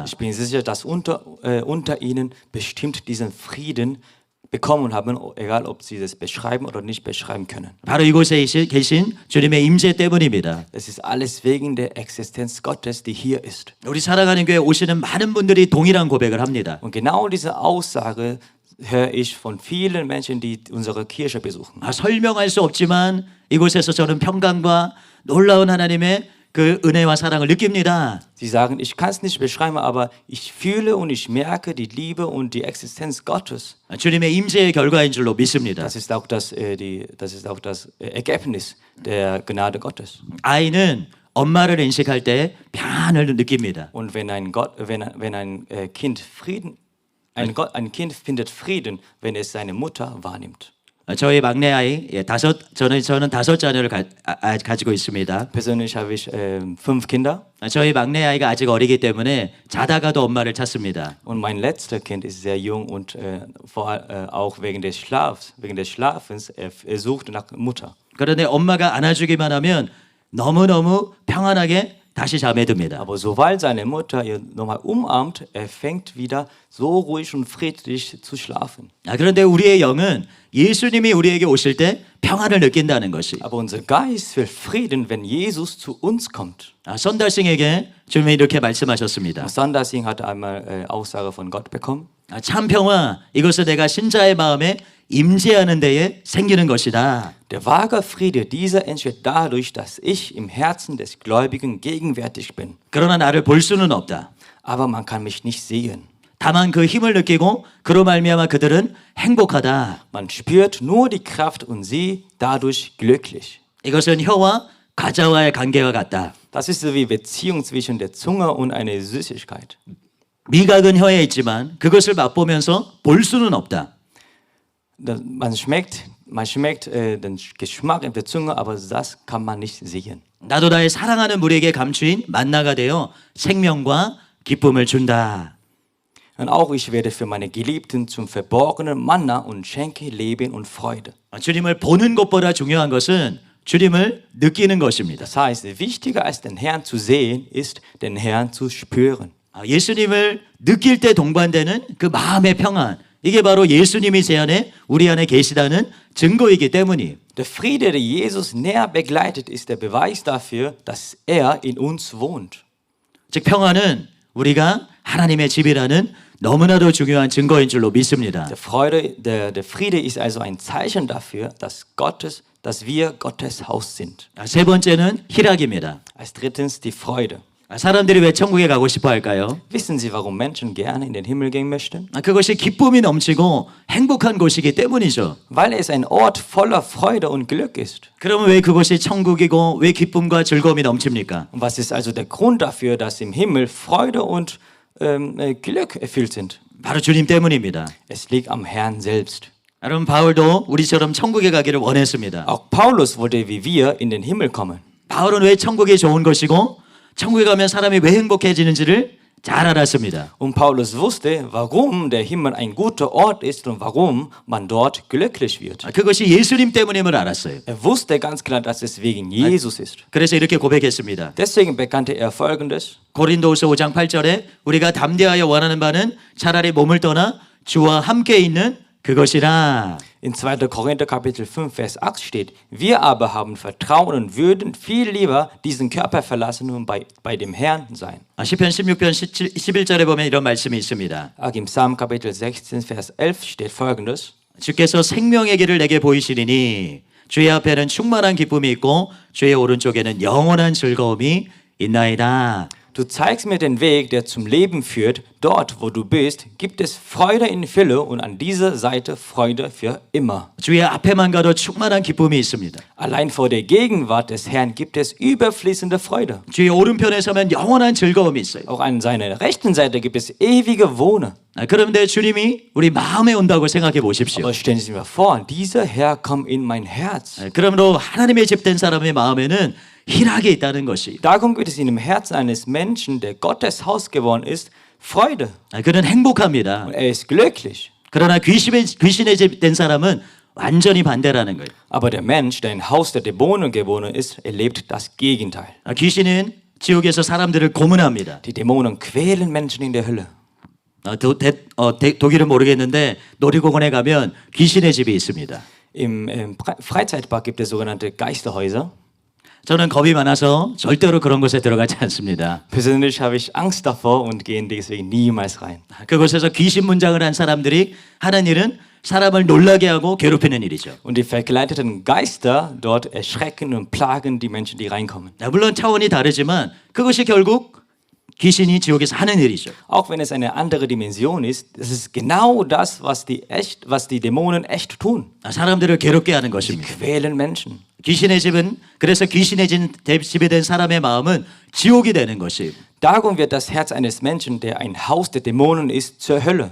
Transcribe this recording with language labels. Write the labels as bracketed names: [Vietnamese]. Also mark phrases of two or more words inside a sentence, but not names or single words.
[German] Ich bin sicher, dass unter Ihnen bestimmt diesen Frieden bekommen haben, egal ob Sie das beschreiben oder nicht beschreiben können. [Korean] 바로 이곳에 계신 주님의 임재 때문입니다. [German] Es ist alles wegen der Existenz Gottes, die hier ist. [Korean] 우리 살아가는 교회 오시는 많은 분들이 동일한 고백을 합니다. [German] Und genau diese Aussage höre ich von vielen Menschen, die unsere Kirche besuchen. [Korean] 설명할 수 없지만 이곳에서 저는 평강과 놀라운 하나님의 그 은혜와 사랑을 느낍니다. [German] Sie sagen, ich kann es nicht beschreiben, aber ich fühle und ich merke die Liebe und die Existenz Gottes. [Korean] 주님의 임재의 결과인 줄로 믿습니다. [German] Das ist auch das Ergebnis der Gnade Gottes. [Korean] 아이는 엄마를 인식할 때 평안을 느낍니다. [German] Und wenn ein Kind findet Frieden, wenn es seine Mutter wahrnimmt. [Korean] 저희 막내 아이 저는 5 자녀를 가지고 있습니다. [German] Persönlich habe ich 5 Kinder. [Korean] 저희 막내 아이가 아직 어리기 때문에 자다가도 엄마를 찾습니다. [German] Und mein letzter Kind ist sehr jung und auch wegen des Schlafens, er sucht nach Mutter. [Korean] 그런데 엄마가 안아주기만 하면 너무너무 평안하게 다시 잠에 듭니다. [German] Aber sobald seine Mutter ihn nochmal umarmt, er fängt wieder so ruhig und friedlich zu schlafen. [Korean] 그런데 우리의 영은 예수님이 우리에게 오실 때 평안을 느낀다는 것이. [German] Aber unser Geist will Frieden, wenn Jesus zu uns kommt. [Korean] 선달싱에게 주님이 이렇게 말씀하셨습니다. [German] Sandersing hatte einmal Aussage von Gott bekommen. [Korean] 참 평화 이것은 내가 신자의 마음에 임재하는 데에 생기는 것이다. [German] Der wahre Friede, dieser entsteht dadurch, dass ich im Herzen des Gläubigen gegenwärtig bin. [Korean] 그러나 나를 볼 수는 없다. [German] Aber man kann mich nicht sehen. [Korean] 다만 그 힘을 느끼고 그로 말미암아 그들은 행복하다. [German] Man spürt nur die Kraft und sie dadurch glücklich. [Korean] 이것은 혀와 과자와의 관계와 같다. [German] Das ist so wie Beziehung zwischen der Zunge und einer Süßigkeit. [Korean] 미각은 혀에 있지만 그것을 맛보면서 볼 수는 없다. [German] Man schmeckt den Geschmack in der Zunge, aber das kann man nicht sehen. [Korean] 나도 나의 사랑하는 무리에게 감추인 만나가 되어 생명과 기쁨을 준다. [German] Und auch ich werde für meine Geliebten zum verborgenen Manna und schenke Leben und Freude. [Korean] 주님을 보는 것보다 중요한 것은 주님을 느끼는 것입니다. [German] Das heißt, wichtiger als den Herrn zu sehen, ist den Herrn zu spüren. [Korean] 예수님을 느낄 때 동반되는 그 마음의 평안, 이게 바로 예수님이 제 안에 우리 안에 계시다는 증거이기 때문이에요. [German] Der Friede, der Jesus näher begleitet, ist der Beweis dafür, dass er in uns wohnt. [Korean] 즉 평안은 우리가 하나님의 집이라는 너무나도 중요한 증거인 줄로 믿습니다. [German] Der Friede ist also ein Zeichen dafür, dass wir Gottes Haus sind. [Korean] 세 번째는 희락입니다. [German] Als drittens die Freude. [Korean] 사람들이 왜 천국에 가고 싶어 할까요? [German] Wissen Sie, warum Menschen gerne in den Himmel gehen möchten? [Korean] 그것이 기쁨이 넘치고 행복한 곳이기 때문이죠. [German] Weil es ein Ort voller Freude und Glück ist. [Korean] 그러면 왜 그것이 천국이고 왜 기쁨과 즐거움이 넘칩니까? [German] Und was ist also der Grund dafür, dass im Himmel Freude und Glück erfüllt sind? [Korean] 바로 주님 때문입니다. [German] Es liegt am Herrn selbst. [Korean] 여러분 바울도 우리처럼 천국에 가기를 원했습니다. [German] Auch Paulus wollte wie wir in den Himmel kommen. [Korean] 바울은 왜 천국이 좋은 것이고 천국에 가면 사람이 왜 행복해지는지를 잘 알았습니다. [German] Und Paulus wusste, warum der Himmel ein guter Ort ist und warum man dort glücklich wird. [Korean] 그것이 예수님 때문임을 알았어요. [German] Er wusste ganz klar, dass es wegen Jesus ist. [Korean] 그래서 이렇게 고백했습니다. [German] Deswegen bekannte er Folgendes. [Korean] 고린도후서 5장 8절에 우리가 담대하여 원하는 바는 차라리 몸을 떠나 주와 함께 있는 그것이라. [German] In 2. Korinther Kapitel 5, Vers 8 steht, wir aber haben Vertrauen und würden viel lieber diesen Körper verlassen und bei dem Herrn sein. [Korean] 시편 16편 11절에 보면 이런 말씀이 있습니다. [German] Auch im Psalm Kapitel 16, Vers 11 steht Folgendes. [Korean] 주께서 생명의 길을 내게 보이시리니 주의 앞에는 충만한 기쁨이 있고 주의 오른쪽에는 영원한 즐거움이 있나이다. [German] Du zeigst mir den Weg, der zum Leben führt. Dort, wo du bist, gibt es Freude in Fülle und an dieser Seite Freude für immer. [Korean] 주의 앞에만 가도 충만한 기쁨이 있습니다. [German] Allein vor der Gegenwart des Herrn gibt es überfließende Freude. [Korean] 주의 오른편에 서면 영원한 즐거움이 있어요. [German] Auch an seiner rechten Seite gibt es ewige Wohne. [Korean] 그런데 주님이 우리 마음에 온다고 생각해 보십시오. [German] Aber stellen Sie sich mal vor, dieser Herr kommt in mein Herz. [Korean] 그러므로 하나님의 집된 사람의 마음에는 희락이 있다는 것이. [German] Darum gibt es in dem Herzen eines Menschen, der Gottes Haus geworden ist, Freude. [Korean] 그는 행복합니다. [German] Und er ist glücklich. [Korean] 그러나 귀신의 집된 사람은 완전히 반대라는 거예요. [German] Aber der Mensch, der im Haus der Dämonen geboren ist, erlebt das Gegenteil. [Korean] 귀신은 지옥에서 사람들을 고문합니다. [German] Die Dämonen quälen Menschen in der Hölle. [Korean] 독일은 모르겠는데 놀이공원에 가면 귀신의 집이 있습니다. [German] Im Freizeitpark gibt es sogenannte Geisterhäuser. [Korean] 저는 겁이 많아서 절대로 그런 곳에 들어가지 않습니다. [German] Persönlich habe ich Angst davor und gehe deswegen niemals rein. [Korean] 그곳에서 귀신 문장을 한 사람들이 하는 일은 사람을 놀라게 하고 괴롭히는 일이죠. [German] Und die verkleideten Geister dort erschrecken und plagen die Menschen, die reinkommen. [Korean] 물론 차원이 다르지만 그것이 결국 귀신이 지옥에서 하는 일이죠. [German] Auch wenn es eine andere Dimension ist, das ist genau das, was die Dämonen echt tun. [Korean] 사람들을 괴롭게 하는 [German] Sie [Korean] 것입니다. [German] quälen Menschen. [Korean] 귀신의 집은 그래서 귀신의 집이 된 사람의 마음은 지옥이 되는 것이에요. [German] Darum wird das Herz eines Menschen, der ein Haus der Dämonen ist, zur Hölle.